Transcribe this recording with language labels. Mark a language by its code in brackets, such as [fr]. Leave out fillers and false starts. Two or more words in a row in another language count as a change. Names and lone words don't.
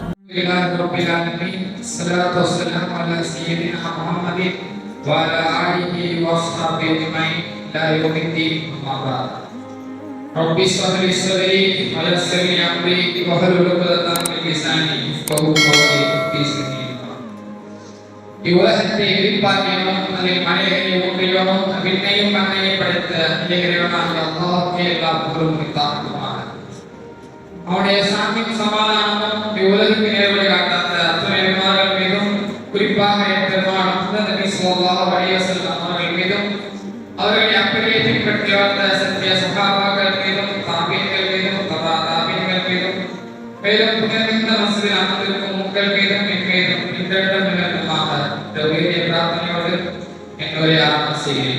[ar] لله رب العالمين الصلاة والسلام على سيدنا محمد وعلى آله وأصحابه أجمعين إلى يوم الدين أما بعد رب اشرح لي صدري ويسر لي أمري واحلل عقدة من لساني يفقهوا قولي في سنين [ta] இவ்வுலகத்தை விரிப்பாக்கினோம் அதில் மனிதர்களை ஒன்றியோனும் விண்ணையும் மண்ணையும் படைத்த இறைவனாகிய அல்லாஹ்வுக்கே எல்லா புகழும் உரித்தாகுமாக. அவனுடைய சாந்தியும் சமாதானமும் இவ்வுலகுக்கு நேர்வழி காட்டாத அத்துணை நபிமார்கள் மீதும் குறிப்பாக பெருமான் முஹம்மது நபி [ar] صلى الله عليه وسلم [ta] அவர்கள் மீதும் அவர்களை அப்படியே பின்பற்றி வந்த சத்திய சஹாபாக்கள் மீதும் தாபீன்கள் மீதும் தாபீன்கள் மீதும் மேலும் புனிதமிக்க மஸ்ஜிதில் அமர்ந்திருக்கும் உங்கள் மீதும் என் மீதும் இன்றைய நிலமாக தௌஹீதை பிரார்த்தனையோடு என்னுடைய ஆரம்பம் செய்கிறேன்.